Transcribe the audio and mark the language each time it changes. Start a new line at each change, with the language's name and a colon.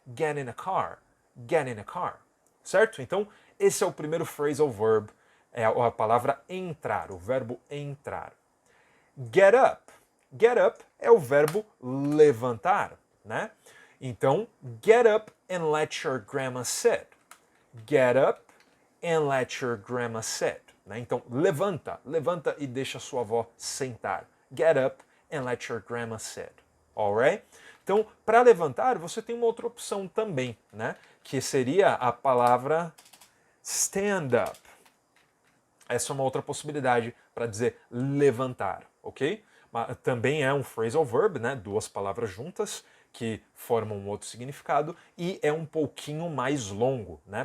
English: Get in a car,
Portuguese: certo? Então, esse é o primeiro phrasal verb, é a palavra entrar, o verbo entrar. Get up é o verbo levantar, né? Então,
English: get up and let your grandma sit. Get up and let your grandma sit.
Portuguese: Né? Então, levanta e deixa a sua avó sentar.
English: Get up and let your grandma sit. Alright?
Portuguese: Então, para levantar, você tem uma outra opção também, né? Que seria a palavra stand up. Essa é uma outra possibilidade para dizer levantar, ok? Mas também é um phrasal verb, né? Duas palavras juntas que formam um outro significado e é um pouquinho mais longo, né?